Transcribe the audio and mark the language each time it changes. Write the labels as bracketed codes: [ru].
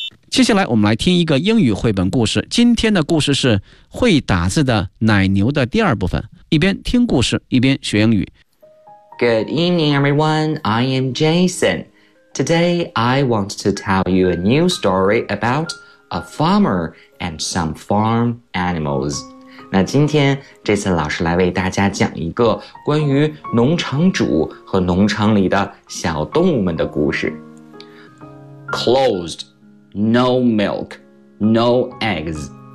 [zh] 接下来我们来听一个英语绘本故事。今天的故事是会打字的奶牛的第二部分。一边听故事，一边学英语。 [en] Good evening, everyone. I am Jason. Today, I want to tell you a new story about... A farmer and some farm animals. [zh] 那今天这次老师来为大家讲一个关于农场主和农场里的小动物们的故事。 [en] Closed. No milk. No eggs.